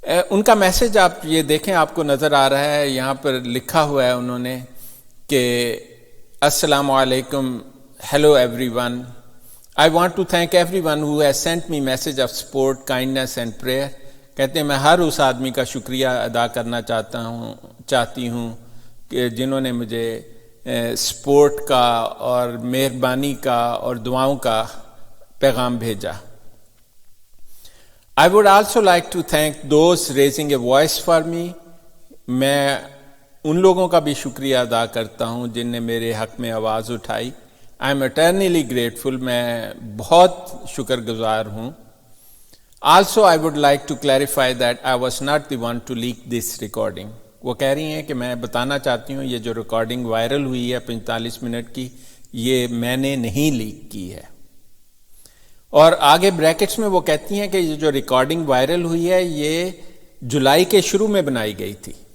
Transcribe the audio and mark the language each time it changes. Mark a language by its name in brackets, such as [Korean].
[Urdu] ان کا میسیج آپ یہ دیکھیں، آپ کو نظر آ رہا ہے، یہاں پر لکھا ہوا ہے انہوں نے کہ السلام علیکم، [English] Hello everyone, I want to thank everyone who has sent me message of support, kindness and prayer. [Urdu] کہتے ہیں میں ہر اس آدمی کا شکریہ ادا کرنا چاہتی ہوں کہ جنہوں نے مجھے سپورٹ کا اور مہربانی کا اور دعاؤں کا پیغام بھیجا. [English] I would also like to thank those raising a voice for me. [Urdu] میں ان لوگوں کا بھی شکریہ ادا کرتا ہوں جن نے میرے حق میں آواز اٹھائی. [English] I am eternally grateful. [Urdu] میں بہت شکر گزار ہوں. [English] Also I would like to clarify that I was not the one to leak this recording. [Urdu] وہ کہہ رہی ہیں کہ میں بتانا چاہتی ہوں یہ جو ریکارڈنگ وائرل ہوئی ہے 45 منٹ کی، یہ میں نے نہیں لیک کی ہے. اور آگے بریکٹس میں وہ کہتی ہیں کہ یہ جو ریکارڈنگ وائرل ہوئی ہے یہ جولائی کے شروع میں بنائی گئی تھی.